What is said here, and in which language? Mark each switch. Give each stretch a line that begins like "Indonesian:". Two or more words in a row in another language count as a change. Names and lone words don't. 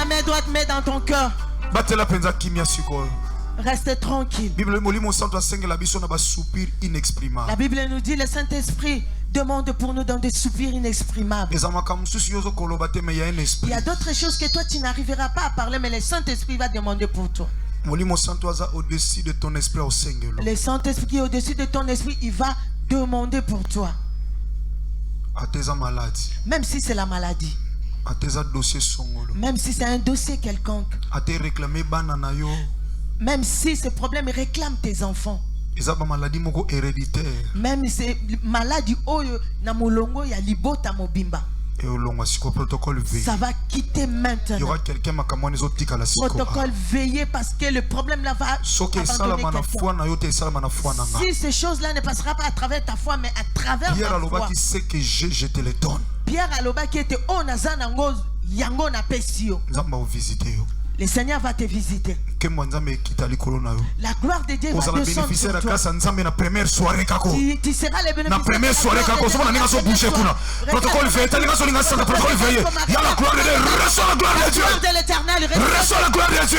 French: Ta main droite, mets dans ton cœur.
Lingala: Batela penza kimia sikoyo.
French: Reste tranquille. La Bible nous dit le Saint-Esprit demande pour nous dans des soupirs inexprimables. Il y a d'autres choses que toi tu n'arriveras pas à parler, mais le Saint-Esprit va demander pour toi. Le Saint-Esprit qui est au-dessus de ton esprit, il va demander pour toi. Même si c'est la maladie. Même si c'est un dossier quelconque. Même si ce problème réclame tes enfants. Même si c'est maladie
Lingala: na molongo ya libota mobimba.
French: Ça va quitter maintenant. Il y aura quelqu'un protocole veillez parce que le problème là va abandonner quelqu'un. Si ces choses-là ne passera pas à travers ta foi mais à travers ta foi. Je te les donne. Pierre Aloba qui était au Nazanango
Lingala: yango na pesio.
French: Le Seigneur va te visiter. La gloire de Dieu va descendre sur toi. Tu seras le bénéficiaire. La première soirée, quand on a bouché, protocole veillé, protocole veillé. Il y a la gloire de Dieu. Reçois la gloire de Dieu. Reçois la gloire de Dieu.